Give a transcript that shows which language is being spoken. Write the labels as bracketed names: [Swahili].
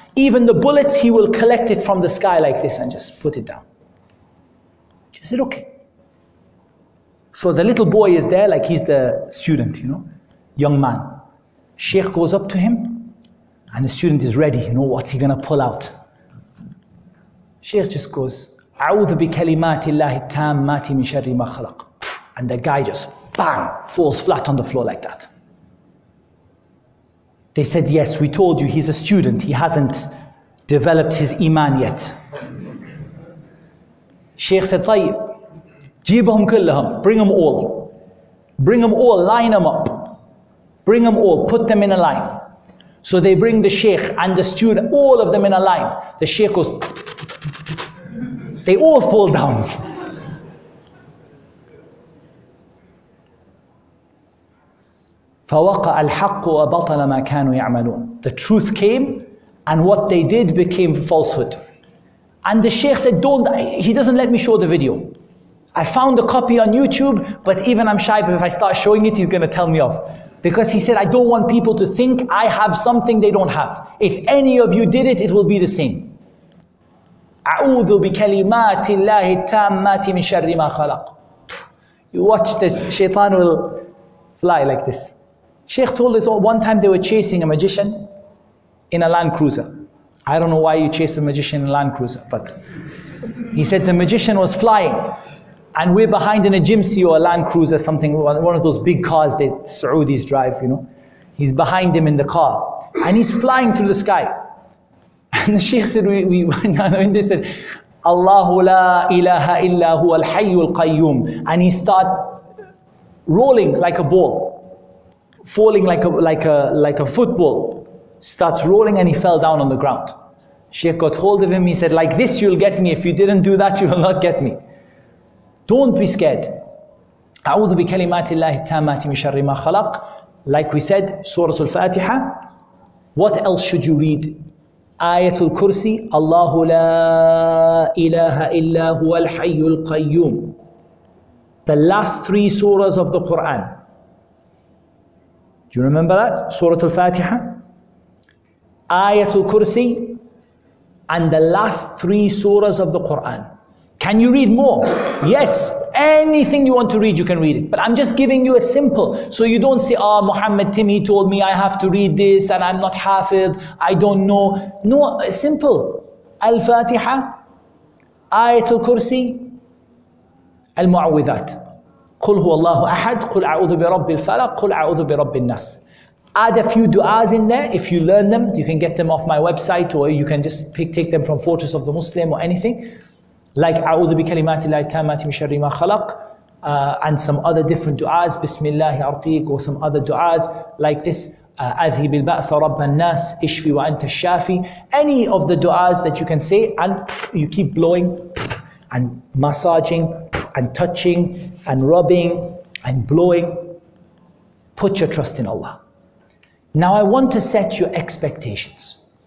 [English] Even the bullets, he will collect it from the sky like this and just put it down. She said, okay. So the little boy is there, like he's the student, young man. Shaykh goes up to him, and the student is ready, what's he gonna pull out? Shaykh just goes, [Arabic] أعوذ بكلمات الله التامات من شر ما خلق. [English] And the guy just, bang, falls flat on the floor like that. They said, yes, we told you he's a student, he hasn't developed his iman yet. Shaykh said, [Arabic] طيب, جيبهم كلهم, [English] bring them all. Bring them all, line them up. Bring them all, put them in a line. So they bring the Shaykh and the student, all of them in a line. The Shaykh goes, they all fall down. [Arabic] فَوَقَعَ الْحَقُّ وَبَطَلَ مَا كَانُوا يَعْمَلُونَ. [English] The truth came, and what they did became falsehood. And the Shaykh said, he doesn't let me show the video. I found a copy on YouTube, but even I'm shy, but if I start showing it, he's going to tell me off. Because he said, I don't want people to think I have something they don't have. If any of you did it, it will be the same. [Arabic] أعوذ بكلمات الله التامات من شر ما خلق. [English] You watch, the shaitan will fly like this. Shaykh told us one time they were chasing a magician in a Land Cruiser. I don't know why you chase a magician in a Land Cruiser, but he said the magician was flying, and we're behind in a Jimsi or a Land Cruiser, something, one of those big cars that Saudis drive, He's behind him in the car, and he's flying through the sky. And the Shaykh said, when they said, Allahu la ilaha illa huwa al-hayyul qayyum, and he started rolling like a ball, falling like a football, starts rolling, and he fell down on the ground. Shaykh got hold of him, he said, like this you'll get me, if you didn't do that you will not get me. Don't be scared. [Arabic] أعوذ بكلمات الله التامات من شر ما خلق. [English] Like we said, Surah Al-Fatiha. What else should you read? Ayatul Kursi, Allahu la ilaha illa huwa al-hayyul qayyum. the last 3 surahs of the Quran. Do you remember that? Surah Al-Fatiha, Ayatul Kursi, and the last 3 surahs of the Quran. Can you read more? Yes, anything you want to read, you can read it. But I'm just giving you a simple, so you don't say, Muhammad Timmy told me I have to read this and I'm not hafid, I don't know. No, simple. Al-Fatiha, Ayatul Kursi, Al-Mu'awwidhat. [Arabic] قل هو الله أحد قل أعوذ برب الفلق قل أعوذ برب الناس. [English] Add a few du'as in there. If you learn them, you can get them off my website, or you can just take them from Fortress of the Muslim or anything. Like [Arabic] أعوذ بكلمات الله التامات من شر ما خلق, [English] and some other different du'as, Bismillah arqiq, or some other du'as like this, [Arabic] أذهب البأس رب الناس اشفي وأنت الشافي. [English] Any of the du'as that you can say, and you keep blowing and massaging and touching and rubbing and blowing. Put your trust in Allah. Now I want to set your expectations.